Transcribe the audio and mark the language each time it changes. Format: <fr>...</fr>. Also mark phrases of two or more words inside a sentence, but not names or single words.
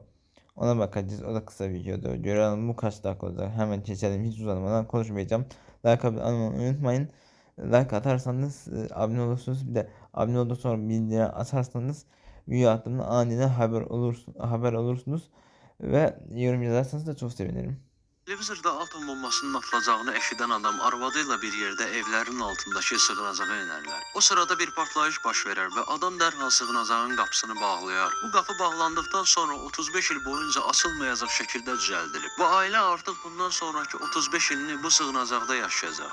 <tr>Ona bakacağız, o da kısa videoda. Görelim bu kaç dakika olacak. Hemen geçelim, hiç uzatmadan konuşmayacağım. Like atmayı unutmayın. Like atarsanız abone olursunuz. Bir de abone olduktan sonra bildirim atarsanız video attığımda aniden haber olursunuz. Ve yorum yazarsanız da çok sevinirim.</tr> <az>Televizorda atom bombasının atılacağını eşidən adam arvadıyla bir yerdə evlərin altındakı sığınacağa enərlər. O sırada bir partlayış baş verər və adam dərhal sığınacağın qapısını bağlayar. Bu qapı bağlandıqdan sonra 35 il boyunca açılmayacaq şəkildə düzəldilib. Bu ailə artıq bundan sonraki 35 ilini bu sığınacaqda yaşayacaq.</az>